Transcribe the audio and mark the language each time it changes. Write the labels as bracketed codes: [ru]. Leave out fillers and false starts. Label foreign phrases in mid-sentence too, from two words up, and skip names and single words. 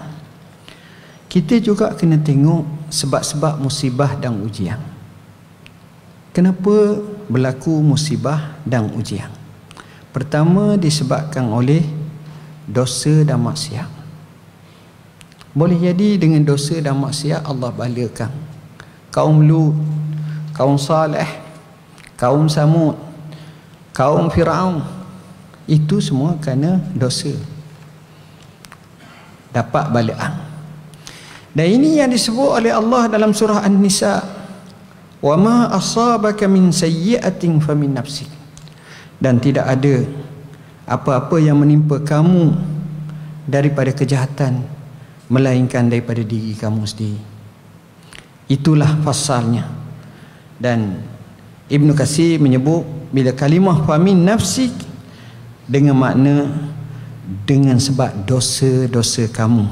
[ms] Kita juga kena tengok sebab-sebab musibah dan ujian. Kenapa berlaku musibah dan ujian? Pertama, disebabkan oleh dosa dan maksiat. Boleh jadi dengan dosa dan maksiat Allah balakan kaum Lut, kaum Saleh, kaum Samud, kaum Firaun. Itu semua kerana dosa, dapat balaan. Dan ini yang disebut oleh Allah dalam surah An-Nisa, [ar] wa ma asabaka min sayyi'atin famin nafsik. [ms] Dan tidak ada apa-apa yang menimpa kamu daripada kejahatan melainkan daripada diri kamu sendiri. Itulah pasalnya. Dan Ibn Katsir menyebut bila kalimah [ar] famin nafsik [ms] dengan makna dengan sebab dosa-dosa kamu.